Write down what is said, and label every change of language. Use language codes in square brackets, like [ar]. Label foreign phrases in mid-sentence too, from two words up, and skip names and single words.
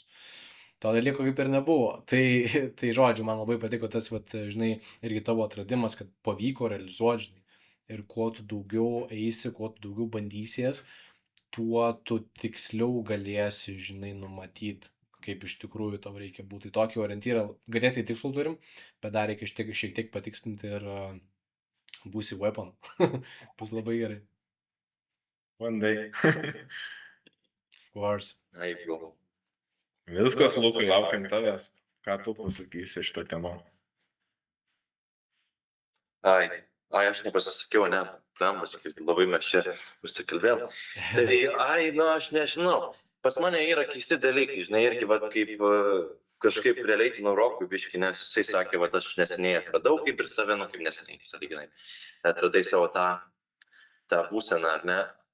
[lt] To dalyko kaip ir nebuvo. Tai žodžiu, man labai patiko tas, va, žinai, irgi tavo atradimas, kad pavyko realizuoti, žinai, ir kuo tu daugiau eisi, kuo tu daugiau bandysies, tuo tu tiksliau galėsi, žinai, numatyti, kaip iš tikrųjų tau reikia būti. Tokį orientyrą ganėtai tikslų turim, bet dar reikia šiek tiek patikslinti ir būsi weapon. Bus labai gerai. [en] One day. Of course. [lt] Aišku. Viskas, Lukai, laukiam tavęs. Ką tu pasakysi šitą temą? Aš nepasisakiau, ne, labai mes čia užsikalbėjom. Tai, aš nežinau. Pas mane yra keisti dalykai, žinai, irgi, va, kaip kažkaip realiai Rokui biškį, nes jisai sakė, va, aš neseniai atradau kaip ir save, kaip neseniai, sąlyginai, atradai savo tą būseną, ar ne?